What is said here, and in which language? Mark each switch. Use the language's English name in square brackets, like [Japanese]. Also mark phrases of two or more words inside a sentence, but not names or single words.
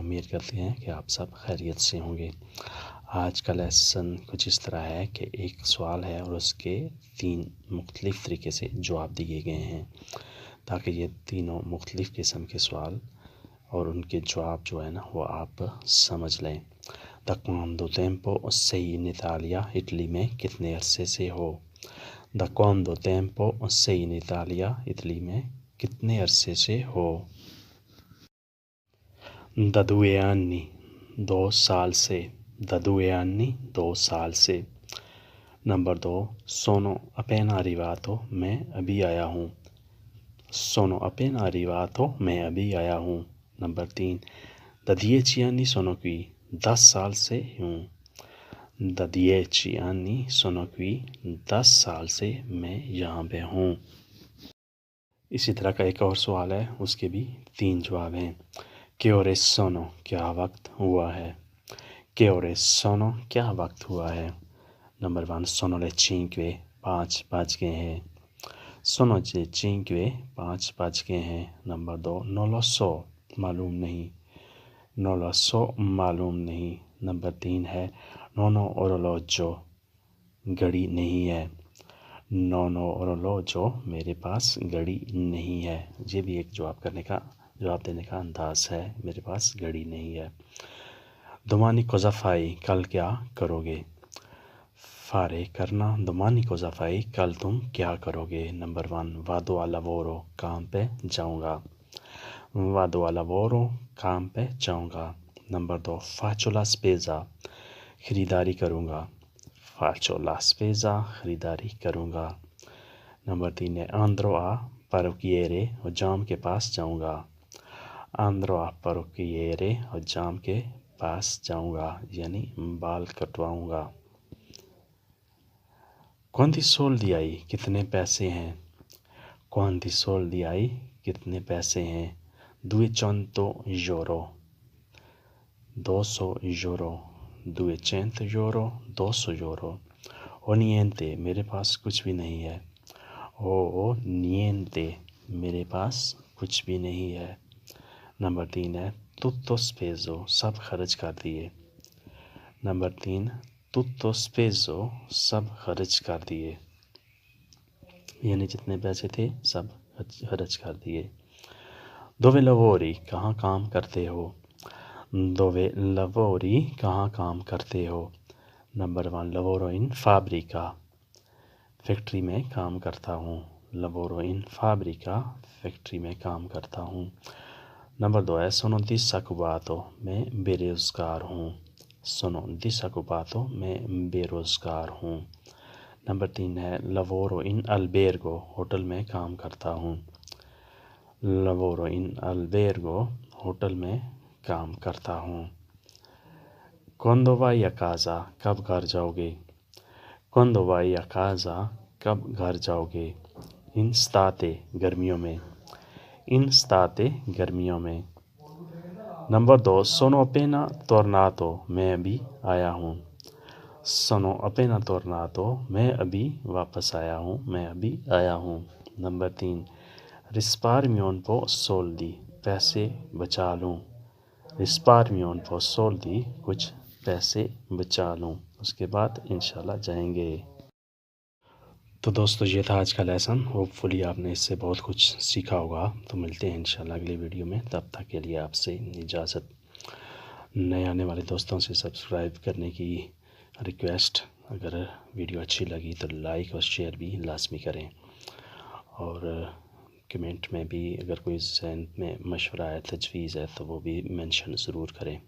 [Urdu] امید کرتے ہیں کہ آپ سب خیریت سے ہوں گے۔ آج کا لیسن کچھ اس طرح ہے کہ ایک سوال ہے اور اس کے 3 مختلف طریقے سے جواب دیے گئے ہیں، تاکہ یہ تینوں مختلف قسم کے سوال اور ان کے جواب جو ہے نا وہ آپ سمجھ لیں۔ [Italian] دا quando tempo sei in Italia، [Urdu] اٹلی میں کتنے عرصے سے ہو؟ [Italian] دا quando tempo sei in Italia، [Urdu] اٹلی میں کتنے عرصے سے ہو؟ [Italian] دا 2 anni، [Urdu] 2 سال سے۔ [Italian] da 2 anni, [Urdu] 2 سال سے۔ نمبر 2، [Italian] sono appena arrivato، [Urdu] میں ابھی آیا ہوں۔ [Italian] sono appena arrivato، [Urdu] میں ابھی آیا ہوں۔ نمبر 3، [Italian] da 10 anni sono qui، [Urdu] 10 سال سے ہوں۔ [Italian] da 10 anni sono qui، [Urdu] 10 سال سے میں یہاں پہ ہوں۔ اسی طرح کا ایک اور سوال ہے، اس کے بھی 3 جواب ہیں۔ [Italian] che ore sono، [Urdu] کیا وقت ہوا ہے؟ [Italian] che ore sono، [Urdu] کیا وقت ہوا ہے؟ نمبر 1، [Italian] sono le 5، [Urdu] 5 بج گئے ہیں۔ [Italian] sono le 5، [Urdu] 5 بج گئے ہیں۔ نمبر 2، [Italian] non lo so، [Urdu] معلوم نہیں۔ [Italian] non lo so، [Urdu] معلوم نہیں۔ نمبر 3 ہے [Italian] non ho orologio، [Urdu] گھڑی نہیں ہے۔ [Italian] non ho orologio، [Urdu] میرے پاس گھڑی نہیں ہے۔ یہ بھی ایک جواب دینے کا انداز ہے، میرے پاس گھڑی نہیں ہے۔ [Italian] domani cosa fai، [Urdu] کل کیا کرو گے؟ [Italian] fare، کرنا۔ domani cosa fai، [Urdu] کل تم کیا کرو گے؟ نمبر 1، [Italian] vado al lavoro، [Urdu] کام پہ جاؤں گا۔ [Italian] vado al lavoro، [Urdu] کام پہ جاؤں گا۔ نمبر 2، [Italian] faccio la spesa، [Urdu] خریداری کروں گا۔ [Italian] faccio la spesa، [Urdu] خریداری کروں گا۔ نمبر 3 ہے [Italian] andrò a parrucchiere، [Urdu] حجام کے پاس جاؤں گا۔ [Italian] andrò a parrucchiere، [Urdu] حجام کے پاس جاؤں گا، یعنی بال کٹواؤں گا۔ [Italian] quanti soldi hai، [Urdu] کتنے پیسے ہیں؟ [Italian] quanti soldi hai، [Urdu] کتنے پیسے ہیں؟ [Italian] 200 euro، 200 euro، 200 euro، 200 euro۔ o niente، [Urdu] میرے پاس کچھ بھی نہیں ہے۔ [Italian] o niente، [Urdu] میرے پاس کچھ بھی نہیں ہے۔ نمبر 3 ہے [Italian] tutto speso، [Urdu] سب خرچ کر دیے۔ نمبر 3، [Italian] tutto speso، [Urdu] سب خرچ کر دیے، یعنی جتنے پیسے تھے سب خرچ کر دیے۔ [Italian] dove lavori، [Urdu] کہاں کام کرتے ہو؟ [Italian] dove lavori، [Urdu] کہاں کام کرتے ہو؟ نمبر 1، [Italian] lavoro in fabbrica، [Urdu] فیکٹری میں کام کرتا ہوں۔ [Italian] lavoro in fabbrica، [Urdu] فیکٹری میں کام کرتا ہوں۔ نمبر 2 ہے [Italian] sono disoccupato، [Urdu] میں بے روزگار ہوں۔ [Italian] sono disoccupato، [Urdu] میں بے روزگار ہوں۔ نمبر 3 ہے [Italian] lavoro in albergo، [Urdu] ہوٹل میں کام کرتا ہوں۔ [Italian] lavoro in albergo، [Urdu] ہوٹل میں کام کرتا ہوں۔ [Italian] quando vai a casa، [Urdu] کب گھر جاؤ گے؟ [Italian] quando vai a casa، [Urdu] کب گھر جاؤ گے؟ [Italian] in estate، [Urdu] گرمیوں میں۔ [Italian] in estate، [Urdu] گرمیوں میں۔ نمبر 2، [Italian] sono appena tornato، [Urdu] میں ابھی آیا ہوں۔ [Italian] sono appena tornato، [Urdu] میں ابھی واپس آیا ہوں، میں ابھی آیا ہوں۔ نمبر 3، [Italian] risparmio un po' soldi، [Urdu] پیسے بچا لوں۔ [Italian] risparmio un po' soldi، [Urdu] کچھ پیسے بچا لوں۔ اس کے بعد انشاءاللہ جائیں گے۔ تو دوستو، یہ تھا آج کا لیسن۔ ہوپ فلی آپ نے اس سے بہت کچھ سیکھا ہوگا۔ تو ملتے ہیں انشاءاللہ اگلی ویڈیو میں، تب تک کے لیے آپ سے اجازت۔ نئے آنے والے دوستوں سے سبسکرائب کرنے کی ریکویسٹ، اگر ویڈیو اچھی لگی تو لائک اور شیئر بھی لازمی کریں، اور کمنٹ میں بھی اگر کوئی ذہن میں مشورہ ہے، تجویز ہے، تو وہ بھی مینشن ضرور کریں۔